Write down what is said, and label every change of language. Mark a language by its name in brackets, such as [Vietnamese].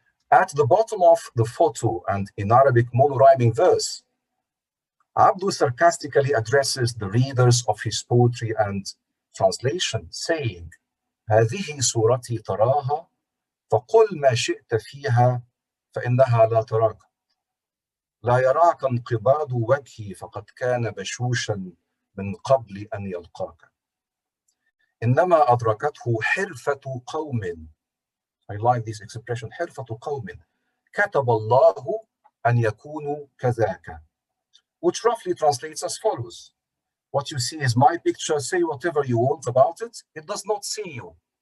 [English] At the bottom of the photo and in Arabic mono-rhyming verse, Abdu sarcastically addresses the readers of his poetry and translation, saying, [Arabic] هذه صورتي تراها فقل ما شئت فيها فإنها لا تراك. لا يراك انقباض وجهي فقد كان بشوشا من قبل أن يلقاك. إنما أدركته حرفة قوم. [English] I like this expression, [Arabic] حرفة قوم. كتب الله أن يكونوا كذاك. [English] Which roughly translates as follows. What you see is my picture, say whatever you want about it, it does not see you.